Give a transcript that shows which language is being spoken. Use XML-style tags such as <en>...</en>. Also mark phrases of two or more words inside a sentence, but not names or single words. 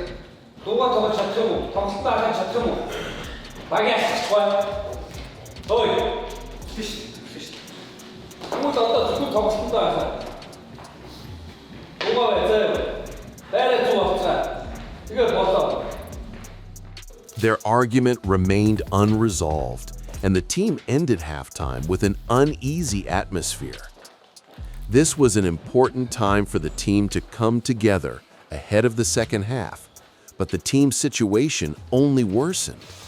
<mn>Дуугаа тоглож чадах юм уу? Тоглолтоо хааж чадах юм уу? Багийн ашигчгүй. Ой. Биш. Тэгвэл одоо зөвхөн тоглолтоо хааж. Дуугаа байцаа. Байраа зүг авцгаа. Тэгээ болоо.</mn> <en>Their argument remained unresolved, and the team ended halftime with an uneasy atmosphere. This was an important time for the team to come together ahead of the second half, but the team's situation only worsened.</en>